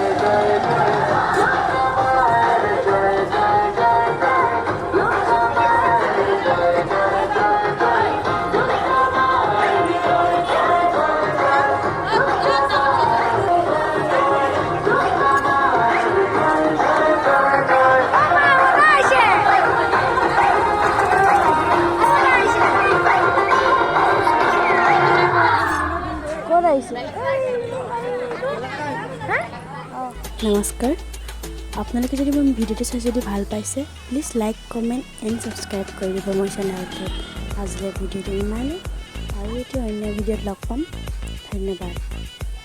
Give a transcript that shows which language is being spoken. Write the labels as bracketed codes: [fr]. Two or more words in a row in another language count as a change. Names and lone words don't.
[bn] জয় জয় দুর্গা মায়ের জয় জয় জয় জয় দুর্গা মায়ের জয় জয় জয় জয় দুর্গা মায়ের জয় জয় জয় জয় দুর্গা মায়ের জয় জয় জয় জয় [as] নমস্কাৰ আপোনালোকে যদি মোৰ ভিডিঅ'টো চাই যদি ভাল পাইছে [en] please like comment and subscribe [as] কৰি দিব মোৰ চেনেলটোত আজিলৈ ভিডিঅ'টো ইমানেই আৰু এতিয়া অন্য ভিডিঅ'ত লগ পাম ধন্যবাদ।